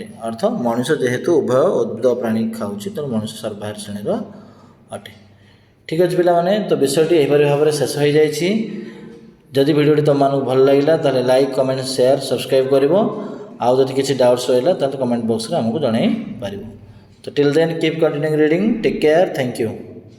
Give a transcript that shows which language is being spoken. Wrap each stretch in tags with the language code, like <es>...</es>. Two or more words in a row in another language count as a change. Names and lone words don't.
<or>ଅର୍ଥ, ମଣିଷ ଯେହେତୁ ଉଭୟ ଉଦ୍ଭିଦ ପ୍ରାଣୀ ଖାଉଛି ତେଣୁ ମଣିଷ ସର୍ବାହାରୀ ଶ୍ରେଣୀର ଅଟେ। ଠିକ୍ ଅଛି ପିଲାମାନେ, ତ ବିଷୟଟି ଏହିପରି ଭାବରେ ଶେଷ ହୋଇଯାଇଛି। ଯଦି ଭିଡ଼ିଓଟି ତୁମମାନଙ୍କୁ ଭଲ ଲାଗିଲା ତାହେଲେ</or> <en>like, comment, share, subscribe</en> <or>କରିବ। ଆଉ ଯଦି କିଛି ଡାଉଟ୍ସ ରହିଲା ତାହେଲେ କମେଣ୍ଟ ବକ୍ସରେ ଆମକୁ ଜଣାଇ ପାରିବ।</or> <en>So till then, keep continuing reading. Take care. Thank you.</en>